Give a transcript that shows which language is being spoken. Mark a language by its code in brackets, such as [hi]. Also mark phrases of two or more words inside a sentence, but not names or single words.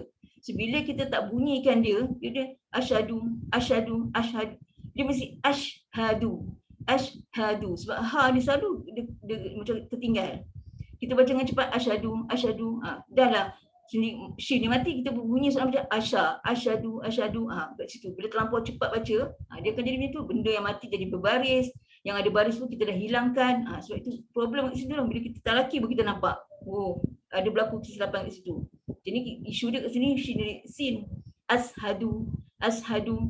[ms] So bila kita tak bunyikan dia, dia [ar] أشهد، أشهد، أشهد. [ms] Dia mesti [ar] أشهد، أشهد. [ms] Sebab ha ni selalu dia macam tertinggal. Kita baca dengan cepat [ar] أشهد، أشهد. [ms] Dah lah. Shin ni mati, kita bunyi soalan macam asya, asyadu, asyadu. Kat situ. Bila terlampau cepat baca, dia akan jadi macam tu. Benda yang mati jadi berbaris. Yang ada baris pun kita dah hilangkan. Sebab itu problem kat situ lah. Bila kita talaki pun kita nampak. Oh, ada berlaku kesilapan kat situ. Jadi isu dia kat sini, sin. [ar] أشهد، أشهد.